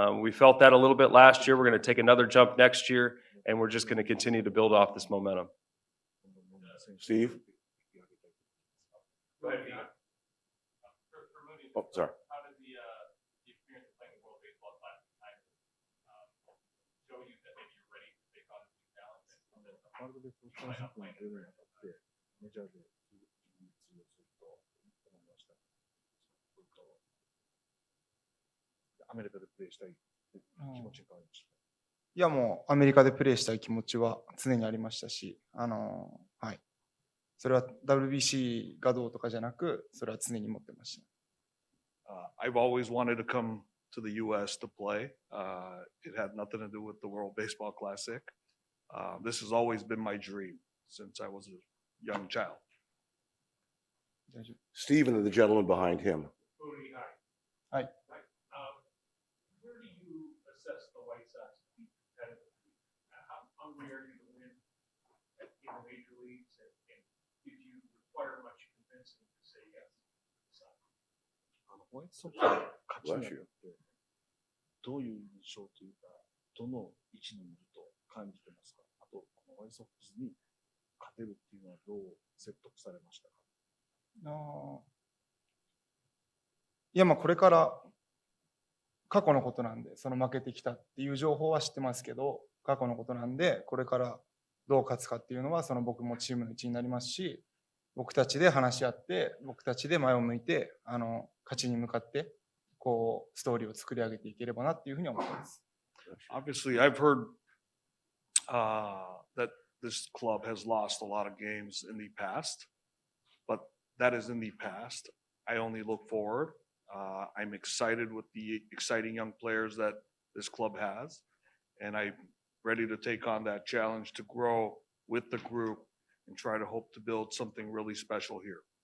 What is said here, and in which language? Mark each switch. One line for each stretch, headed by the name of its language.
English: We felt that a little bit last year. We're going to take another jump next year, and we're just going to continue to build off this momentum. Steve? Go ahead, Pete. For Mooney, Oh, sorry. how did the experience of playing the World Baseball Classic kind of show you that maybe you're ready to take on new talent?
Japanese: ワールドベースボールクラシックに出るにあたって、メジャーで通用すると思いました。アメリカでプレーしたい気持ちに変わりました。いや、もうアメリカでプレーしたい気持ちは常にありましたし、はい。それは WBC がどうとかじゃなく、それは常に持ってました。
English: I've always wanted to come to the U.S. to play. It had nothing to do with the World Baseball Classic. This has always been my dream since I was a young child.
Japanese: 大丈夫。
English: Steve and the gentleman behind him. Mooney, hi.
Japanese: はい。
English: Where do you assess the White Sox competitively? How hungry are you to win in the major leagues? And did you require much convincing to say yes?
Japanese: ホワイトソックスの勝ちによってどういう印象というか、どの位置にいると感じてますか？あと、このホワイトソックスに勝てるっていうのはどう説得されましたか？いや、まあこれから過去のことなんで、その負けてきたっていう情報は知ってますけど、過去のことなんで、これからどう勝つかっていうのは、その僕もチームの一員になりますし、僕たちで話し合って、僕たちで前を向いて、勝ちに向かって、こう、ストーリーを作り上げていければなっていうふうに思ってます。
English: Obviously, I've heard that this club has lost a lot of games in the past, but that is in the past. I only look forward. I'm excited with the exciting young players that this club has, and I'm ready to take on that challenge to grow with the group and try to hope to build something really special here.